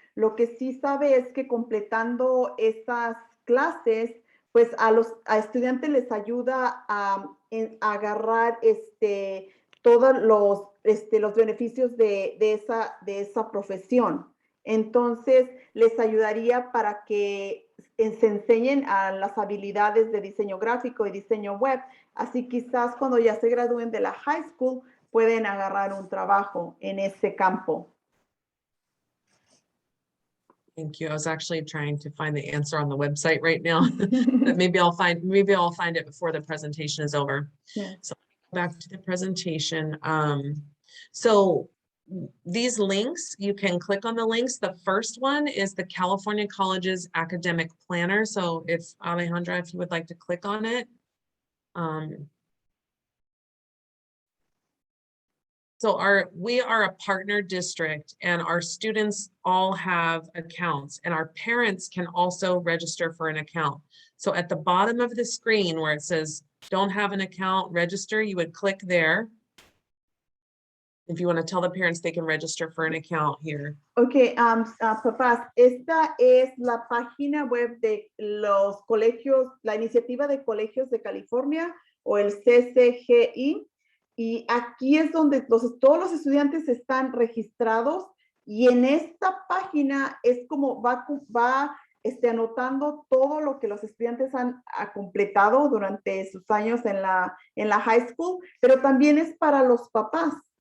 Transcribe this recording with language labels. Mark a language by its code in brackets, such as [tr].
[es] Lo que sí sabe es que completando esas clases, pues a estudiantes les ayuda a agarrar todos los beneficios de esa profesión. Entonces, les ayudaría para que se enseñen a las habilidades de diseño gráfico y diseño web. Así quizás cuando ya se gradúen de la [en] high school, [es] pueden agarrar un trabajo en ese campo. [en] Thank you. I was actually trying to find the answer on the website right now, but maybe I'll find it before the presentation is over. Yeah. So back to the presentation. So these links, you can click on the links. The first one is the California College's Academic Planner. So if Alejandra, if you would like to click on it. So we are a partner district and our students all have accounts and our parents can also register for an account. So at the bottom of the screen where it says, don't have an account, register, you would click there. If you want to tell the parents they can register for an account here. [es] Ok, papás, esta es la página web de los colegios, la iniciativa de colegios de California o el CCGI. Y aquí es donde todos los estudiantes están registrados y en esta página es como va anotando todo lo que los estudiantes han completado durante sus años en la [en] high school, [es] pero también es para los papás.